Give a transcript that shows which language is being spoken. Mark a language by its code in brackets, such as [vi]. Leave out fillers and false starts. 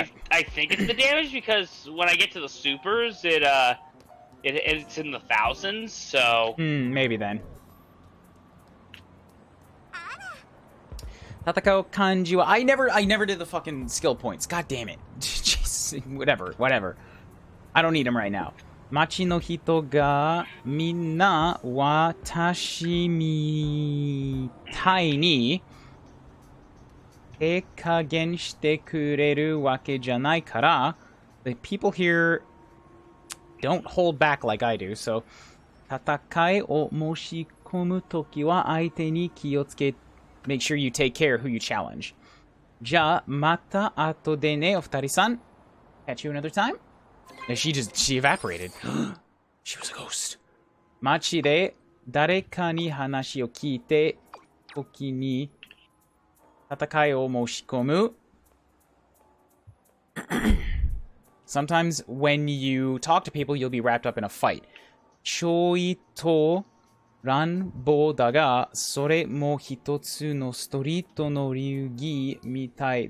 [en] I think it's the damage because when I get to the supers, it's in the thousands, so maybe then. [ja] 戦う漢字は [en] I never did the fucking skill points. God damn it. Jesus, whatever. I don't need them right now. [ja] 町の人がみんな私みたいに手加減してくれるわけじゃないから [en] the people here don't hold back like I do. So [ja] 戦いを申し込むときは相手に気をつけ [en] make sure you take care who you challenge. [ja] じゃあ、また後でね、お二人さん。 [en] Catch you another time? And she evaporated. She was a ghost. [ja] 街で誰かに話を聞いて、時に戦いを申し込む。 [en] Sometimes when you talk to people, you'll be wrapped up in a fight. [ja] ちょいと乱暴だが、それも一つのストリートの流儀みたい。